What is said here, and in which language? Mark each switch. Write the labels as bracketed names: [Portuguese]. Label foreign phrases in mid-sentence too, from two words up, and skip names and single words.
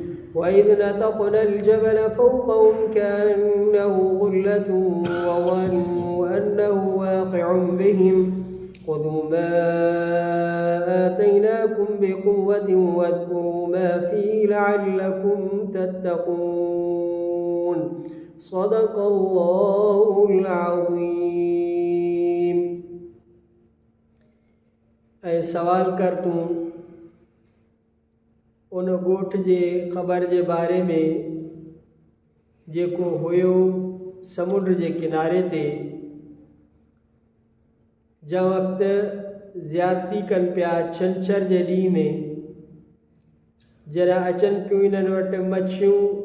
[Arabic] وإذ نتقنا الجبل فوقهم كأنه ظلة وظنوا أنه واقع بهم خذوا ما آتيناكم بقوة واذكروا ما فيه لعلكم تتقون. صدق الله العظيم. [Sindhi] ऐं सवाल कर तूं उन ॻोठ जे ख़बर जे बारे में जेको हुयो समुंड जे किनारे ते जंहिं वक़्तु ज़्यादती कनि पिया छंछर जे ॾींहं में जॾहिं अचनि पियूं इन्हनि वटि मच्छियूं